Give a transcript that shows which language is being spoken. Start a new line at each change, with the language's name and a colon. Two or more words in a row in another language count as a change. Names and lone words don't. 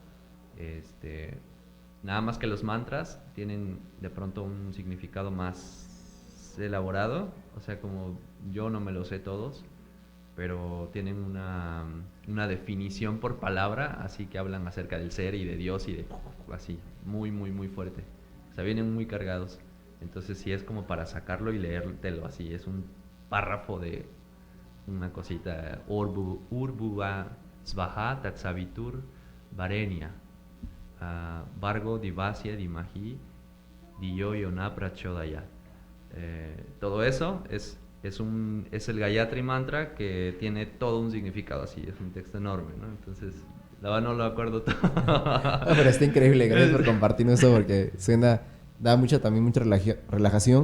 Spanish: Nada más que los mantras tienen de pronto un significado más elaborado, o sea, como yo no me los sé todos, pero tienen una definición por palabra, así que hablan acerca del ser y de Dios y de así, muy, muy, muy fuerte. O sea, vienen muy cargados. Entonces sí es como para sacarlo y leértelo así, es un párrafo de una cosita.
Sanskrit: Urbuva Svaha Tatsavitur Varenia Vargo Divasya Dimahi Diyo Yona Prachodaya.
Spanish: Todo eso es el Gayatri Mantra, que tiene todo un significado así, es un texto enorme, ¿no? Entonces, la verdad no lo acuerdo todo. No, pero está increíble, gracias por compartirnos eso porque da mucha relajación.